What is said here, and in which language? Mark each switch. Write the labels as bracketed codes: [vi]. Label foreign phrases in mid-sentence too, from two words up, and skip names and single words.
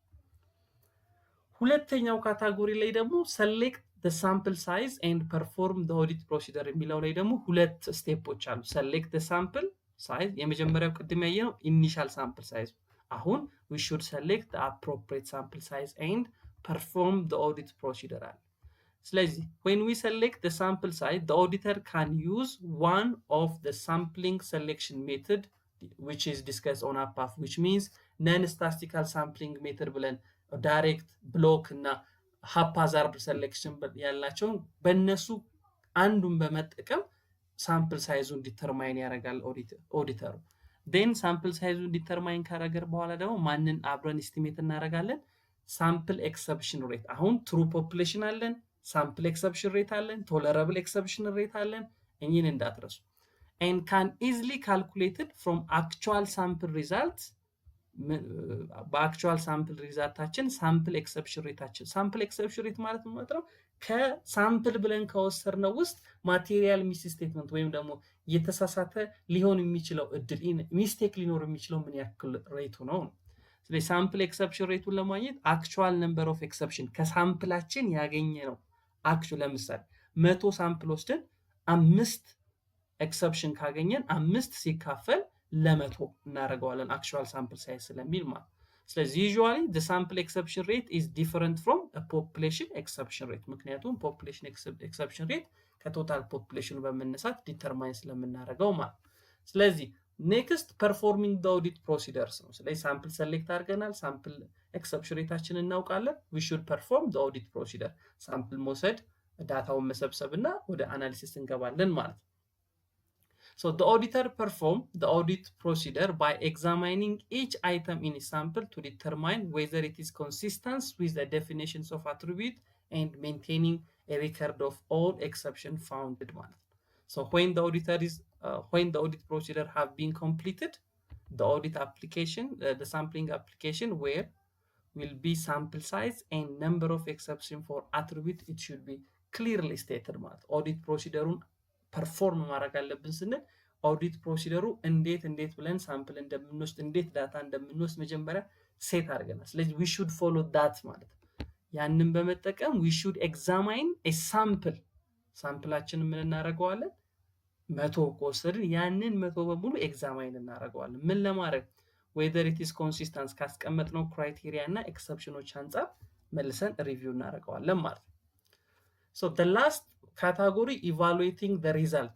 [en] ሁለተኛው ካታጎሪ ላይ ደግሞ select the sample size and perform the audit procedure [am] የሚለው ላይ ደግሞ ሁለት ስቴፖች አሉ [en] select the sample size [am] የመጀመሪያው ቅድም ያየነው [en] initial sample size አሁን we should select the appropriate sample size and perform the audit procedure [am] አለ ስለዚህ [en] when we select the sample size the auditor can use one of the sampling selection method which is discussed on above which means non statistical sampling method ብለን direct block እና haphazard selection [am] ያላቸው በእነሱ አንዱን በመጠቀም [en] sample size determine [am] ያደርጋል ኦዲተሩ [en] then sample size [am] ዲተርማይን ካደረገ በኋላ ደግሞ ማንን አብረን [en] estimate እናደርጋለን sample exception rate አሁን true population አለን sample exception rate አለን tolerable exception rate አለን [am] እኚህን እንዳትረሱ [en] and can easily calculated from actual sample results በአክቹዋል ሳምፕል ሪዛልታችን sample exception rate [am] ማለት ነው ከሳምፕል ብለን ከወሰድነው ውስጥ [en] material misstatement [am] ወይም ደግሞ የተሳሳተ ሊሆን የሚችለው እድል ሚስቴክ ሊኖር የሚችለው ምን ያክል ሬቱ ነው ስለዚህ ሳምፕል ኤክሰፕሽን ሬቱን ለማግኘት [en] actual number of exception [am] ከሳምፕላችን ያገኘነው አክቹዋል ለምሳሌ 100 ሳምፕል ወስደን 5 ኤክሰፕሽን ካገኘን 5 ሲካፈል ለመቶ እናደርገዋለን [en] actual sample size [am] ስለሚል ማለት ስለዚህ [en] usually the sample exception rate is different from a population exception rate ምክንያቱም population exception rate [am] ከቶታል population በመነሳት ዲተርማይን ስለምናደርገው ማለት ስለዚህ [en] next performing the audit procedures [am] ነው ስለዚህ [en] sample select አድርገናል sample exception rateአችንን እናውቃለን we should perform the audit procedure [am] sample መውሰድ ዳታውን መሰብሰብና ወደ አናሊሲስ እንገባለን ማለት [en] So the auditor perform the audit procedure by examining each item in a sample to determine whether it is consistent with the definitions of attribute and maintaining a record of all exception found. So when the audit procedure have been completed, the audit application, the sampling application where will be sample size and number of exception for attribute, it should be clearly stated ማለት audit procedure perform [am] ማድረግ አለብን ስንል [en] audit procedure [am] እንዴት ብለን ሳምፕል እንደምንወስድ እንዴት ዳታ እንደምንወስድ መጀመሪያ ሴት አድርገናል። ስለዚህ [en] we should follow that [am] ማለት ያንን በመጠቀም [en] we should examine a sample [am] ሳምፕላችንን ምን እናደርገዋለን 100 ከወሰድን ያንን 100 በሙሉ ኤግዛማይን እናደርገዋለን ምን ለማድረግ [en] whether it is consistent [am] ካስቀመጥነው ክራይቴሪያ እና ኤክሰፕሽኖች አንፃር መልሰን ሪቪው እናደርገዋለን ማለት ነው። [en] So the last category evaluating the result.